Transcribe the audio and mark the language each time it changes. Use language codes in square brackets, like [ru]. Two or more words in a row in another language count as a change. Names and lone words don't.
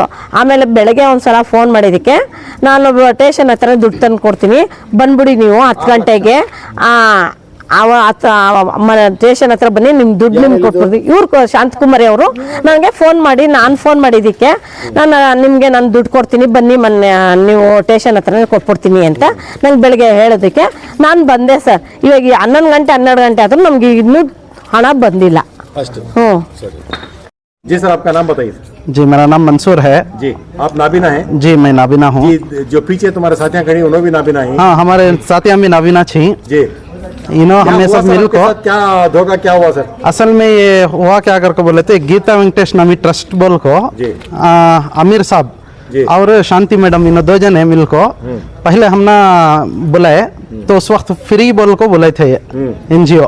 [kn] ಆಮೇಲೆ ಬೆಳಗ್ಗೆ ಒಂದ್ಸಲ ಫೋನ್ ಮಾಡಿದ್ದಕ್ಕೆ ನಾನು ಸ್ಟೇಷನ್ ಹತ್ರ ದುಡ್ಡು ತಂದು ಕೊಡ್ತೀನಿ, ಬಂದ್ಬಿಡಿ ನೀವು 10 ಗಂಟೆಗೆ ಸ್ಟೇಷನ್ ಹತ್ರ ಬನ್ನಿ, ನಿಮ್ ದುಡ್ಡು ನಿಮ್ಗೆ ಕೊಟ್ಬಿಡ್ತೀವಿ. ಇವ್ರು ಶಾಂತಕುಮಾರಿ ಅವರು ನನಗೆ ಫೋನ್ ಮಾಡಿ, ನಾನು ಫೋನ್ ಮಾಡಿದ್ದಕ್ಕೆ ನಿಮಗೆ ನಾನು ದುಡ್ಡು ಕೊಡ್ತೀನಿ, ಬನ್ನಿ ಮೊನ್ನೆ ನೀವು ಸ್ಟೇಷನ್ ಹತ್ರ ಕೊಟ್ಬಿಡ್ತೀನಿ ಅಂತ ನಂಗೆ ಬೆಳಗ್ಗೆ ಹೇಳೋದಕ್ಕೆ ನಾನು ಬಂದೆ ಸರ್. ಇವಾಗ 11 ಗಂಟೆ 12 ಗಂಟೆ ಆದ್ರೂ ನಮ್ಗೆ ಇನ್ನೂ ಹಣ ಬಂದಿಲ್ಲ. [hi] जी सर, आपका नाम बताइए। जी, मेरा नाम मंसूर है। जी, आप नाबीना हैं? जी, मैं नाबीना हूँ। जो पीछे तुम्हारे साथियां खड़ी उन्होंने भी नाबीना है? हाँ, हमारे साथियां भी नाबीना छी जी। हमें सब मिल को क्या धोखा क्या हुआ सर? असल में ये हुआ क्या करके बोले थे, गीता वेंकटेश नामी ट्रस्ट बोल को अमीर साहब और शांति मैडम, इन 2 जने मिल को पहले हमने बुलाए तो उस वक्त फ्री बोल को बुलाए थे NGO।